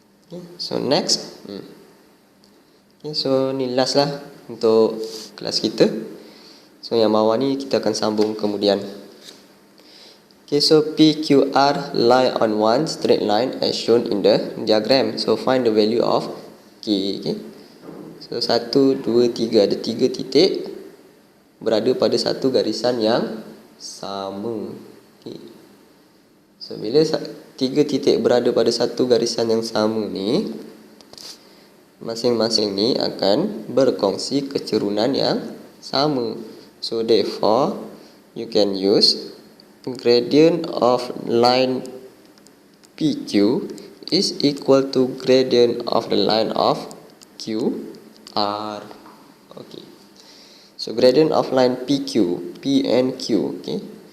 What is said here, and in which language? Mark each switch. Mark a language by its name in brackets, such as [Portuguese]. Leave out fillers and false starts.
[English] Okay, so next. [Malay] Okay, so ni last lah untuk kelas kita. [English] So [Malay] yang bawah ni kita akan sambung kemudian. [English] Okay, so PQR lie on one straight line as shown in the diagram. So find the value of K. Okay. [Malay] So 1, 2, 3, ada 3 titik berada pada satu garisan yang sama. Okay. So bila 3 titik berada pada satu garisan yang sama ni, masing-masing ni akan berkongsi keturunan yang sama. [English] So therefore you can use gradient of line PQ is equal to gradient of the line of QR. Okay. So gradient of line PQ, P and Q, okay.